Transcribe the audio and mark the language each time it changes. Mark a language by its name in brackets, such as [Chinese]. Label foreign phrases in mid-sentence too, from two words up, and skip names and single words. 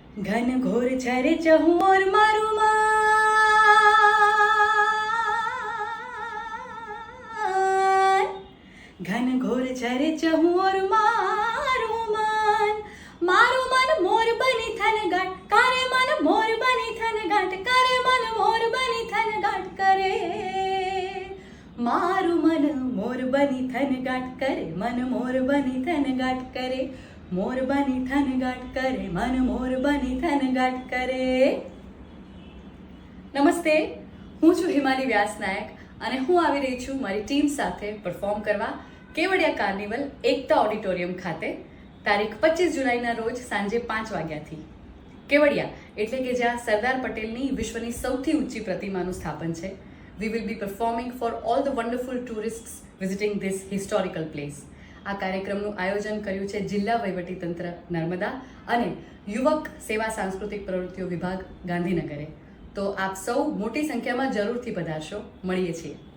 [Gujarati] ઘન ઘોર છર ચહુ ઓર મારૂ માન, ઘન ઘોર છર ચહુ ઓર મારૂ મન મોર બની થન ગાટ કરે, મન મોર બની થન ગાટ કરે, મન મોર બની થન ગાટ કરે, મારૂ મન મોર બની થન ગાટ કરે, મન મોર બની થન ગાટ કરે, મોર બની થન ગાટ કરે, મન મોર બની થન ગાટ કરે। નમસ્તે, હું છું હિમાલી વ્યાસ નાયક અને હું આવી રહી છું મારી ટીમ સાથે પરફોર્મ કરવા કેવડિયા કાર્નિવલ એકતા ઓડિટોરિયમ ખાતે તારીખ 25 જુલાઈના રોજ સાંજે 5 વાગ્યાથી। કેવડિયા એટલે કે જ્યાં સરદાર પટેલની વિશ્વની સૌથી ઊંચી પ્રતિમાનું સ્થાપન છે। [English] We will be performing for all the wonderful tourists visiting this historical place. [Gujarati] આ કાર્યક્રમનું આયોજન કર્યું છે જિલ્લા વહીવટીતંત્ર નર્મદા અને યુવક સેવા સાંસ્કૃતિક પ્રવૃત્તિઓ વિભાગ ગાંધીનગરે। તો આપ સૌ મોટી સંખ્યામાં જરૂરથી પધારશો। મળીએ છીએ।